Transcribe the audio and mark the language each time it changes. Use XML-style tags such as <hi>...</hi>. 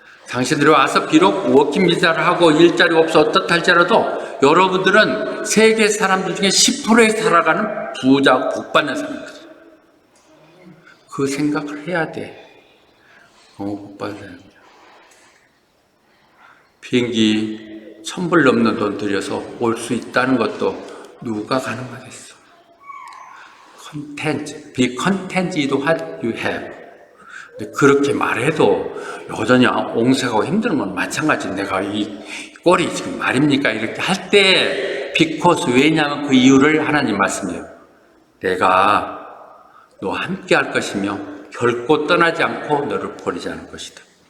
<ko>당신들이 와서 비록 워킹 비자를 하고 일자리가 없어 어떻다 할지라도 여러분들은 세계 사람들 중에 10%에 살아가는 부자, 복받는 사람들. 그 생각을 해야 돼. 복받는 사람이야. 비행기 1,000불 넘는 돈 들여서 올 수 있다는 것도 누가 가능하겠어.</ko> <en>content, be content with what you have.</en> <ko>근데 그렇게 말해도 여전히 옹색하고 힘든 건 마찬가지. 내가 이 꼴이 지금 말입니까? 이렇게 할 때 because 왜냐하면 그 이유를 하나님 말씀이에요. 내가 너와 함께 할 것이며 결코 떠나지 않고 너를 버리지 않을 것이다.</ko>